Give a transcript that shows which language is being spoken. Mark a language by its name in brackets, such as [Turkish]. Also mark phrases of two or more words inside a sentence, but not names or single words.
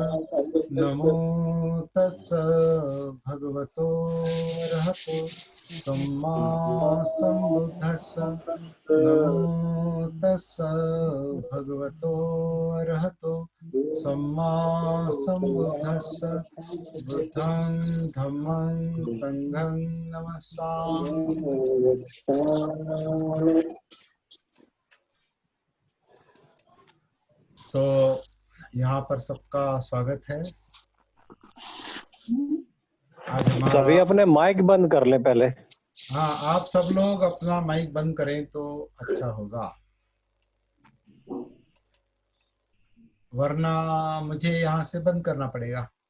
[Pali] नमो तस्स भगवतो अरहतो सम्मा सम्बुद्धस्स। नमो तस्स भगवतो अरहतो सम्मा सम्बुद्धस्स। बुद्धं धम्मं संघं नमस्सामि। [Hindi] तो यहाँ पर सबका स्वागत है। आज हमारा सभी अपने माइक बंद कर ले पहले। हाँ, आप सब लोग अपना माइक बंद करें तो अच्छा होगा, वरना मुझे यहाँ से बंद करना पड़ेगा।